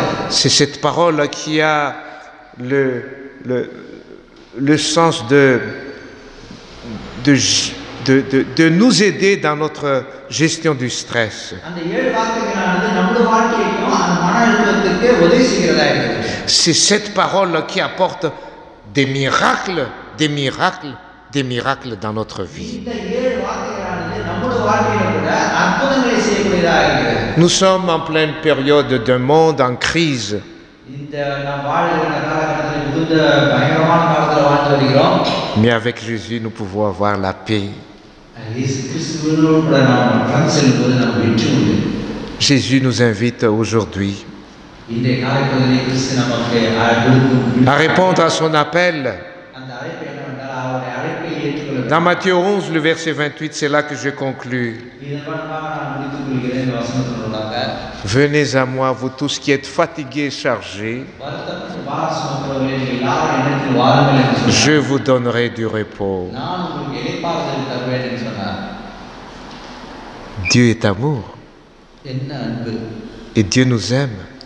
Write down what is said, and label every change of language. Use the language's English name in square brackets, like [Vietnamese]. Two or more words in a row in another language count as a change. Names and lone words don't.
[French] C'est cette parole qui a le sens de nous aider dans notre gestion du stress. [Tamil] அந்த 7 வார்த்தைகளானது நம்முடைய வாழ்க்கைக்கும் அந்த மன அழுத்தத்துக்கு உதவி செய்கிறதா இருக்குது. [French] C'est cette parole qui apporte des miracles, des miracles, des miracles dans notre vie. [Tamil] இந்த 7 வார்த்தைகளானது நம்முடைய வாழ்க்கையில கூட அற்புதங்களை செய்யக்கூடியதா இருக்குது. [French] Nous sommes en pleine période d'un monde en crise. [Tamil] இந்த நாம் வாழ்கிற காலகட்டத்தில் மிகுந்த பயங்கரமான காலத்தில் வாழ்ந்து வருகிறோம். [French] Mais avec Jésus, nous pouvons avoir la paix. [Tamil] இயேசு கிறிஸ்துவோடு கூட நாம் கடந்து செல்லும்போது நமக்கு வெற்றி உண்டு. [French] Jésus nous invite aujourd'hui [Tamil] இந்த காலப்பகுதியில் கிறிஸ்து நமக்கு [French] à répondre à son appel. [Tamil] அந்த அழைப்பு என்னவென்றால் அவருடைய அழைப்பை ஏற்றுக்கொள்ள. [French] Dans Matthieu 11, le verset 28, c'est là que je conclus. Venez à moi, vous tous qui êtes fatigués et chargés, je vous donnerai du repos. Dieu est amour et Dieu nous aime.